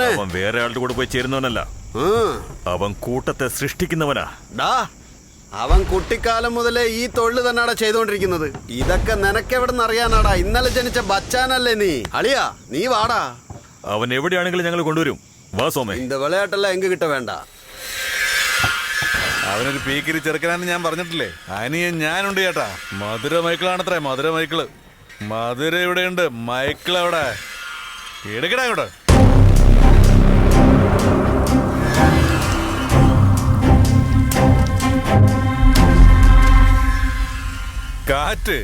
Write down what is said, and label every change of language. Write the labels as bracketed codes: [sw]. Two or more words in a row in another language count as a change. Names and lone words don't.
[ml] അവൻ വേറെ ആളുടെ കൂടെ പോയി ചേരുന്നവനല്ല. അവൻ കൂട്ടത്തെ സൃഷ്ടിക്കുന്നവനാ. അവൻ കുട്ടിക്കാലം മുതലേ ഈ തൊഴിൽ തന്നെയാടാ ചെയ്തോണ്ടിരിക്കുന്നത്. ഇതൊക്കെ നിനക്കെവിടെ നിന്ന് അറിയാനാടാ? ഇന്നലെ ജനിച്ച ബച്ചാനല്ലേ നീ? അളിയാ നീ വാടാ. അവൻ എവിടെയാണെങ്കിലും ഞങ്ങൾ കൊണ്ടുവരും. വാ സോമേ. [ta] இந்த விளையாட்டெல்லாம் எங்க கிட்ட வேண்டாம். [ml] അവനൊരു പീക്കിരി ചെറുക്കനാന്ന് ഞാൻ പറഞ്ഞിട്ടില്ലേ? അനിയൻ ഞാനുണ്ട് ചേട്ടാ. മധുര മൈക്കിളാണത്രേ, മധുര മൈക്കിള്. മധുര ഇവിടെയുണ്ട്, മൈക്കിൾ അവിടെ. എടുക്കടാ ഇവിടെ. കാറ്റ്